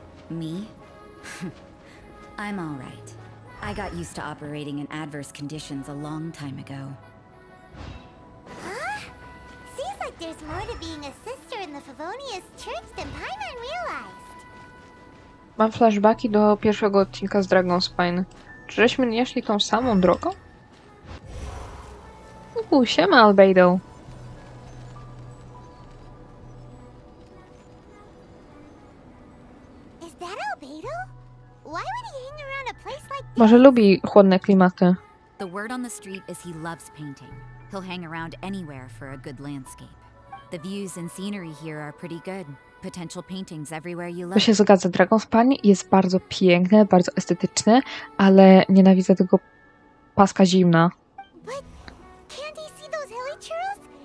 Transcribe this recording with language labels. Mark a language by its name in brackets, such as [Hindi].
[English] me? I'm all right. I got used to operating in adverse conditions a long time ago. Huh? Seems like there's more to being a sister in the Favonius Church than Paimon realized. [Polish] Mam flashbacki do pierwszego odcinka z Dragon Spine. Czy żeśmy nie szli tą samą drogą? Siema, Albedo. [English] Is that Albedo? Why would he hang around a place like this? [Polish] Może lubi chłodne klimaty. [English] The word on the street is he loves painting. He'll hang around anywhere for a good landscape. The views and scenery here are pretty good. Potential paintings everywhere you [Polish] To [English] look. [Polish] się zgadza, Dragon Spine jest bardzo piękne, bardzo estetyczne, ale nienawidzę tego paska zimna. [English] But can't he see those hilichurls?